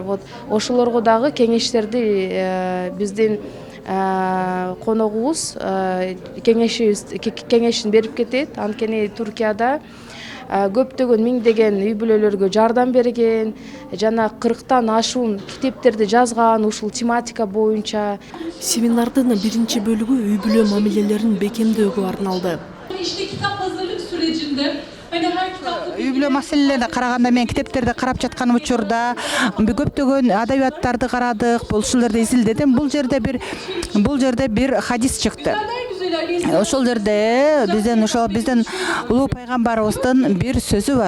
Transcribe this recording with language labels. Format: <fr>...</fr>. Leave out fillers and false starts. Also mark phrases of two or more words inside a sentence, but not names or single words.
<ky>Вот ошолорго дагы кеңештерди биздин коногубуз кеңешин берип кетет. Анткени Туркияда көптөгөн миңдеген үй бүлөлөргө жардам берген, жана 40тан ашуун китептерди жазган ушул тематика боюнча. Семинардын биринчи бөлүгү үй бүлө мамилелерин бекемдөөгө арналды.</ky> <tr>İşte kitap hazırlık sürecinde</tr> <ky>үй бүлө маселелерине караганда мен китептерди карап жаткан учурда көптөгөн адабияттарды карадык, ушул жерде изилдедим. Бул жерде бир хадис чыкты. Ошол жерде биздин улуу пайгамбарыбыздын бир сөзү бар.</ky>